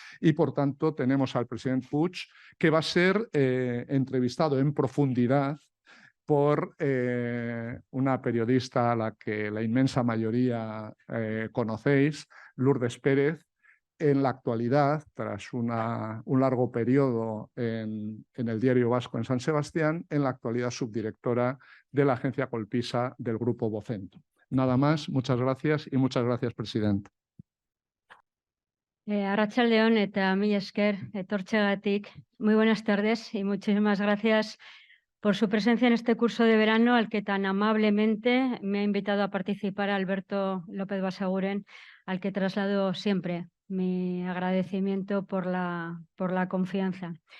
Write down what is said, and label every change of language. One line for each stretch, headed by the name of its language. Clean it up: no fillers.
Spanish: Y por tanto tenemos al presidente Puig, que va a ser entrevistado en profundidad por una periodista a la que la inmensa mayoría conocéis, Lourdes Pérez, en la actualidad, tras un largo periodo en el Diario Vasco en San Sebastián, en la actualidad subdirectora de la agencia Colpisa del Grupo Vocento. Nada más, muchas gracias y muchas gracias, presidente.
Basque: Arratsaldeon eta mila esker etortzeagatik.
Spanish: Muy buenas tardes y muchísimas gracias por su presencia en este curso de verano al que tan amablemente me ha invitado a participar Alberto López Basaguren, al que traslado siempre mi agradecimiento por la confianza.